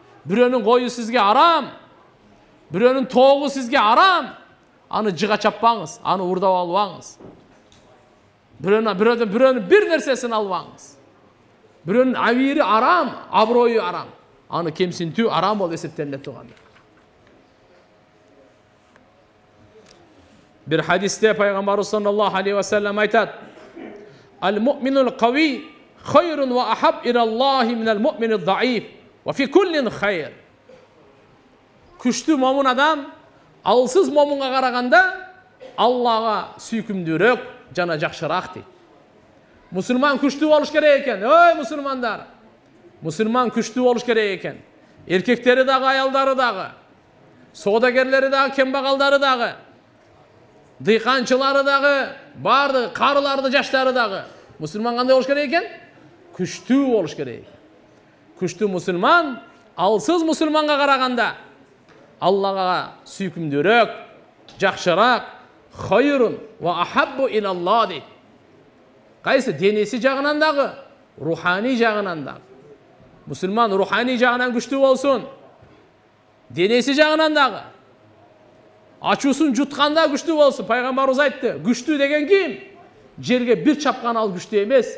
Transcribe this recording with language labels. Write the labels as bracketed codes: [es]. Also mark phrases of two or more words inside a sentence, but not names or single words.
[ky] Бирөөнүн кою сизге арам. Бирөөнүн тоогу сизге арам. аны жыга чаппаңыз, аны урдап албаңыз. Бирөөнүн бир нерсесин албаңыз. Бирөөнүн абийири арам, аброю арам. Аны кемсинтүү арам болуп эсептелет тугандар. Бир хадисте Пайгамбарыбыз [ar] صلى الله عليه وسلم aytat: "المؤمن القوي خير وأحب إلى الله من المؤمن الضعيف وفي كل خير." [ky] Күчтүү момун адам алсыз момунга караганда Аллага сүйкүмдүүрөөк жана жакшыраак дейт. Мусулман күчтүү болуш керек экен. Ой мусулмандар. Мусулман күчтүү болуш керек экен. Эркектери дагы, аялдары дагы, соодагерлери дагы, кембагалдары дагы, дыйканчылары дагы, бардыгы, карыларды, жаштары дагы. Мусулман кандай болуш керек экен? Күчтүү болуш керек экен. Күчтүү мусулман алсыз мусулманга караганда Аллага сүйкүмдүүрөөк, жакшыраак, [ar] خير وأحب إلى الله [ky] дейт. Кайсы денеси жагынан дагы, руханий жагынан дагы. Мусулман руханий жагынан күчтүү болсун. Денеси жагынан дагы. Ачуусун жутканда күчтүү болсун. Пайгамбарыбыз айтты, күчтүү деген ким? Жерге бир чапкан ал күчтүү эмес.